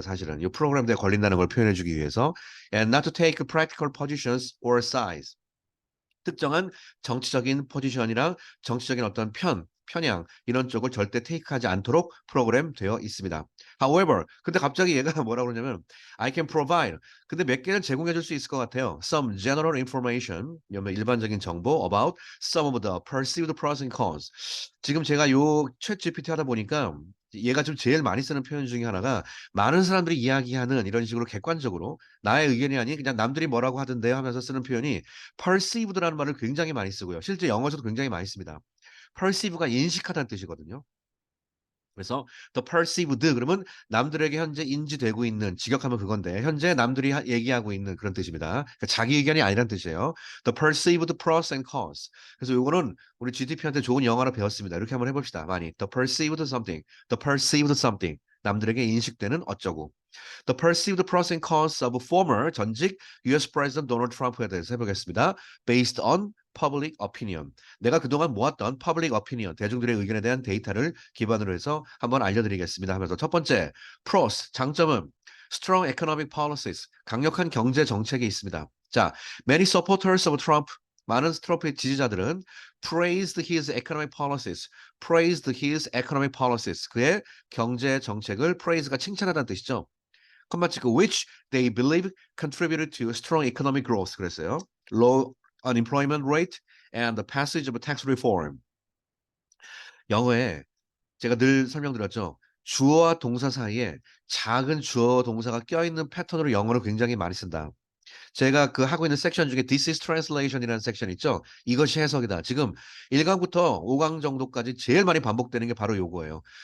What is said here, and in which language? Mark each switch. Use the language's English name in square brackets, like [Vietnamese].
[Korean] 사실은 이 프로그램에 걸린다는 걸 표현해 주기 위해서 [English] and not to take practical positions or sides [Korean] 특정한 정치적인 포지션이랑 정치적인 어떤 편향 이런 쪽을 절대 테이크하지 않도록 프로그램 되어 있습니다. [English] However, [Korean] 근데 갑자기 얘가 뭐라고 그러냐면 [English] I can provide. [Korean] 근데 몇 개는 제공해 줄 수 있을 것 같아요. [English] Some general information, [Korean] 일반적인 정보 [English] about some of the perceived pros and cons. [Korean] 지금 제가 요 챗 GPT 하다 보니까 얘가 좀 제일 많이 쓰는 표현 중에 하나가 많은 사람들이 이야기하는 이런 식으로 객관적으로 나의 의견이 아닌 그냥 남들이 뭐라고 하던데요 하면서 쓰는 표현이 perceived라는 말을 굉장히 많이 쓰고요. 실제 영어에서도 굉장히 많이 씁니다. perceive가 인식하다는 뜻이거든요. 그래서 [English] the perceived [Korean] 그러면 남들에게 현재 인지되고 있는 직역하면 그건데 현재 남들이 얘기하고 있는 그런 뜻입니다. 그러니까 자기 의견이 아니란 뜻이에요. [English] The perceived pros and cons. [Korean] 그래서 요거는 우리 GDP한테 좋은 영어로 배웠습니다. 이렇게 한번 해봅시다. 많이. [English] The perceived something. The perceived something. [Korean] 남들에게 인식되는 어쩌고. [English] The perceived pros and cons of former [Korean] 전직 [English] US President Donald Trump [Korean] 에 대해서 해보겠습니다. [English] Based on public opinion. [Korean] 내가 그동안 모았던 [English] public opinion, [Korean] 대중들의 의견에 대한 데이터를 기반으로 해서 한번 알려드리겠습니다 하면서 첫 번째, pros, 장점은 [English] strong economic policies, [Korean] 강력한 경제 정책이 있습니다. 자, [English] many supporters of Trump, [Korean] 많은 트럼프의 지지자들은 [English] praised his economic policies, praised his economic policies, [Korean] 그의 경제 정책을 praise가 칭찬하다는 뜻이죠. 컴마 찍고 [English] which they believe contributed to strong economic growth [Korean] 그랬어요. [English] Low unemployment rate and the passage of tax reform. [Korean] 영어에 제가 늘 설명드렸죠. 주어와 동사 사이에 작은 주어 동사가 껴있는 패턴으로 영어를 굉장히 많이 쓴다. 제가 그 하고 있는 섹션 중에 [English] This is translation [Korean] 이라는 섹션 있죠. 이것이 해석이다. 지금 1강부터 5강 정도까지 제일 많이 반복되는 게 바로 요거예요.